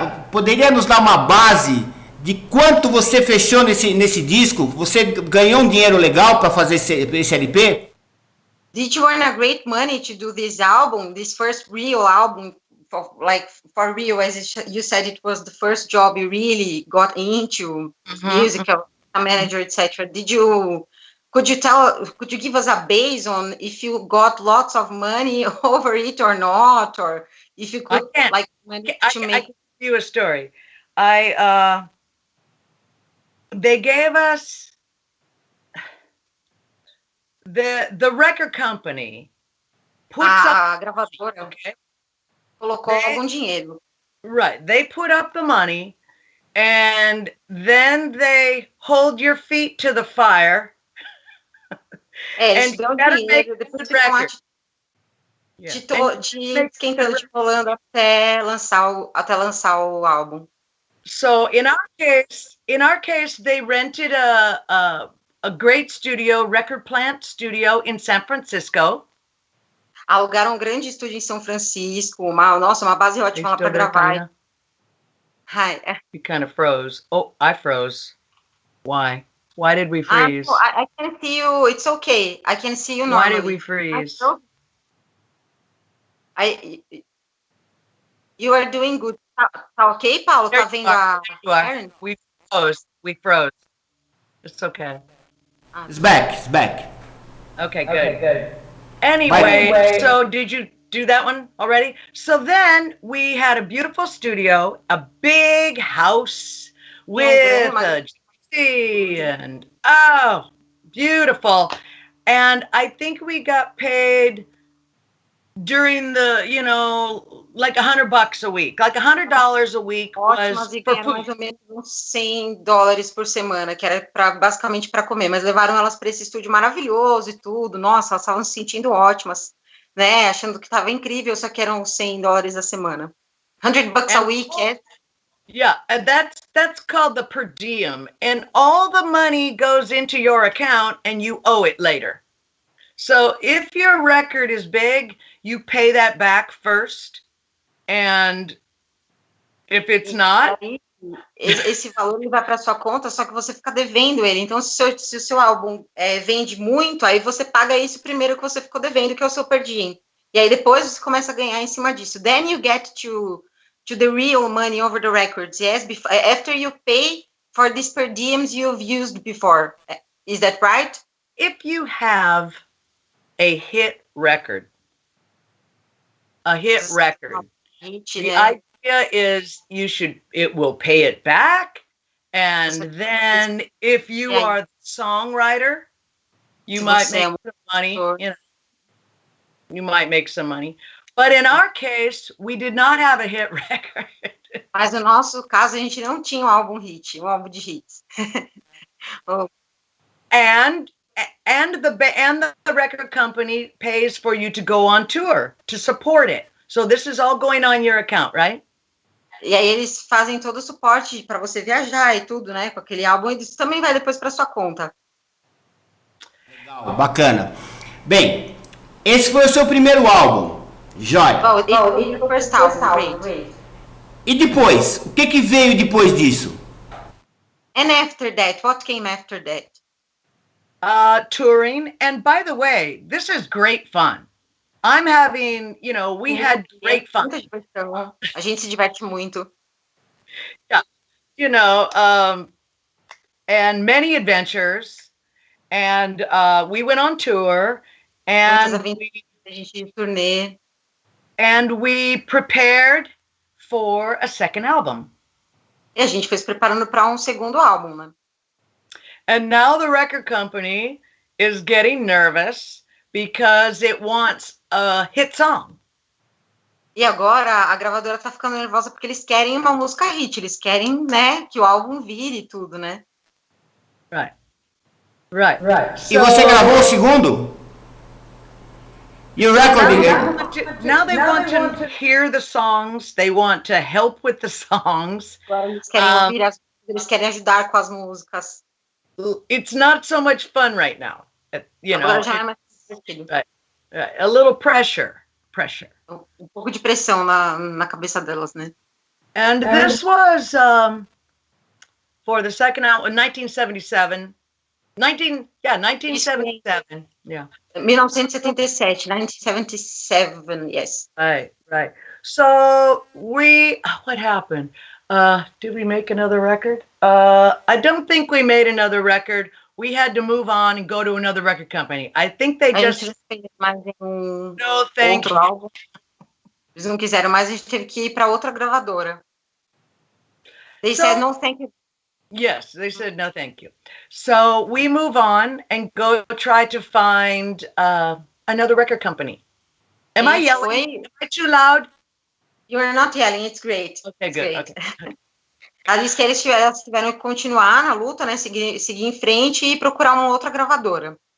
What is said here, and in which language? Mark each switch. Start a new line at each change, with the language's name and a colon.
Portuguese: Poderia nos dar uma base de quanto você fechou nesse disco? Você ganhou um dinheiro legal para fazer esse LP?
English: Did you earn a great money to do this album, this first real album, for real, as you said, it was the first job you really got into, music, a manager, etc. Could you give us a base on if you got lots of money over it or not, or if you could I can give you a story. They gave us the record company put
Portuguese: a gravadora colocou algum dinheiro.
English: Right, they put up the money, and then they hold your feet to the fire.
Portuguese: Eles dão dinheiro, depois ficam esquentando, te rolando até lançar o álbum.
English: So in our case, they rented a great studio, record plant studio in San Francisco.
Portuguese: Alugaram um grande estúdio em São Francisco, uma base ótima para gravar.
English: Hi. You kind of froze. Oh, I froze. Why? Why did we freeze? I can see you. It's okay. I can see you normally. Why did we freeze? You are doing good.
Portuguese: Tá ok, Paulo? Tá vendo a Karen?
English: We froze. It's okay. It's back. Okay, good. Anyway, so did you do that one already? So then we had a beautiful studio, a big house with a and beautiful. And I think we got paid during the, like $100 a week, like $100 a week was for food.
Portuguese: Mais ou menos uns $100 por semana, que era basicamente para comer, mas levaram elas para esse estúdio maravilhoso e tudo. Nossa, elas estavam se sentindo ótimas, né? Achando que estava incrível, só que eram $100 a semana.
English: $100 a week, Yeah, and that's called the per diem, and all the money goes into your account and you owe it later. So if your record is big, you pay that back first, and if it's not,
Portuguese: esse valor vai para sua conta, só que você fica devendo ele. Então, se o seu álbum vende muito, aí você paga isso primeiro que você ficou devendo, que é o seu per diem. E aí depois você começa a ganhar em cima disso.
English: Then you get to the real money over the records. Yes, after you pay for these per diems you've used before. Is that right? If you have a hit record, the idea is it will pay it back. And then if you are the songwriter, you might make some money. You might make some money. But in our case, we did not have a hit record.
Portuguese: Mas no nosso caso, a gente não tinha um álbum de hits.
English: And the record company pays for you to go on tour to support it. So this is all going on your account, right?
Portuguese: E aí eles fazem todo o suporte para você viajar e tudo, né? Com aquele álbum, e isso também vai depois para sua conta. Legal, bacana. Bem, esse foi o seu primeiro álbum, joia.
English: First album, great.
Portuguese: E depois, o que veio depois disso?
English: And after that, what came after that? Touring, and by the way, this is great fun. I'm having, we had great fun.
Portuguese: A gente se diverte muito.
English: Yeah, and many adventures, and we went on tour, and we prepared for a second album.
Portuguese: E a gente foi se preparando para segundo álbum, né?
English: And now the record company is getting nervous because it wants a hit song.
Portuguese: E agora a gravadora tá ficando nervosa porque eles querem uma música hit, eles querem, né, que o álbum vire e tudo, né?
English: Right.
Portuguese: E você gravou o segundo?
English: You recording it? Now they want to hear the songs. They want to help with the songs.
Portuguese: Agora eles querem ouvir eles querem ajudar com as músicas.
English: It's not so much fun right now.
Portuguese: Agora já é mais divertido.
English: Right. A little pressure.
Portuguese: Um pouco de pressão na cabeça delas, né?
English: And this was for the second album in 1977. 1977. Yeah. 1977, 1977, yes. Right. So what happened? Did we make another record? I don't think we made another record. We had to move on and go to another record company. I think they just... No, thank you.
Portuguese: Álbum. Eles não quiseram mais, a gente teve que ir para outra gravadora.
English: They said no, thank you. Yes, they said no, thank you. So we move on and go try to find another record company. Am I yelling? Am I too loud? You're not yelling, it's great. Okay, it's good. Great. Okay.
Portuguese: Ela disse que eles tiveram que continuar na luta, né? Seguir em frente e procurar uma outra gravadora.